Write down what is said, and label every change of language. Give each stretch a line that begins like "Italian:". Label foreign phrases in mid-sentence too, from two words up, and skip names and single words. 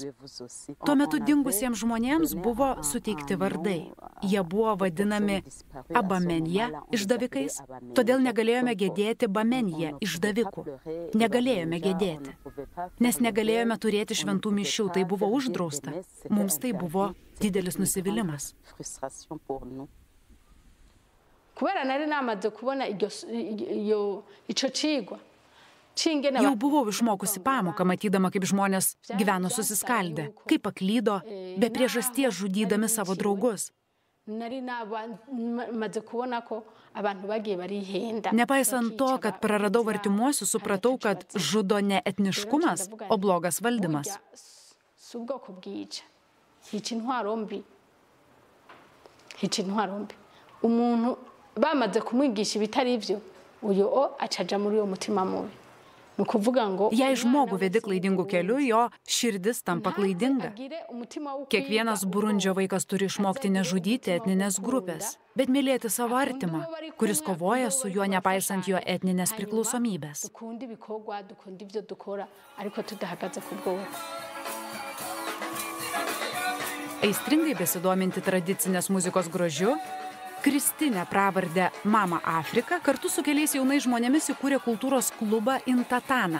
Lithuanian: Tuo metu dingusiems žmonėms buvo suteikti vardai. Jie buvo vadinami Abamenje išdavikais, todėl negalėjome gedėti Bamenje išdavikų. Negalėjome gedėti. Nes negalėjome turėti šventų mišių, tai buvo uždrausta. Mums tai buvo didelis nusivylimas.
Rundi: Kubera nari namaze kubona ico cigwa.
Lithuanian: Jau buvau išmokusi pamoką, matydama, kaip žmonės gyveno susiskaldę, kaip paklydo, be priežasties žudydami savo draugus. Nepaisant to, kad praradau artimuosius, supratau, kad žudo ne etniškumas, o blogas valdymas.
Rundi: Bamaze kumwigisha ibitari ivyo uyo acaja muri uwo mutima mubi. Nukuvuga ngo
Lithuanian: jei žmogų vedi klaidingų kelių, jo širdis tampa klaidinga. Kiekvienas Burundžio vaikas turi išmokti nežudyti etninės grupės, bet mylėti savo artimą, kuris kovoja su juo nepaisant jo etninės priklausomybės. Aistringai besidominti tradicinės muzikos grožiu, Kristinė pravardę Mama Afrika kartu su keliais jaunais žmonėmis įkūrė kultūros klubą Intatana.